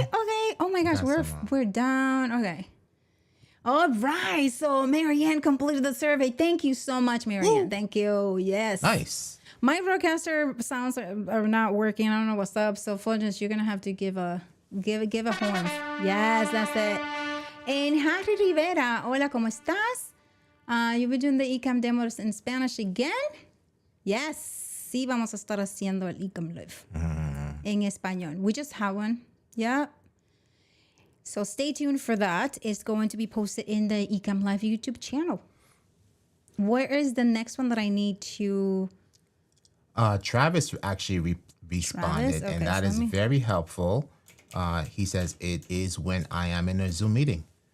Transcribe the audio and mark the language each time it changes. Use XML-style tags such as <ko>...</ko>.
<en>Okay. Oh my gosh, we're down. Okay. All right. So Marianne completed the survey. Thank you so much, Marianne. Thank you. Yes. Nice. My broadcaster sounds are not working. I don't know what's up. So Fuljens, you're gonna have to give a horn. Yes, that's it. And Harry Rivera,</en> <es>hola, ¿cómo estás?</es> <en>You've been doing the Ecamm demos in Spanish again?</en> <es>Yes, sí, vamos a estar haciendo el Ecamm Live en español.</es> <en>We just have one. Yeah. So stay tuned for that. It's going to be posted in the Ecamm Live YouTube channel. Where is the next one that I need to... Travis actually responded, Okay, and that is very helpful. He says it is when I am in a Zoom meeting.</en>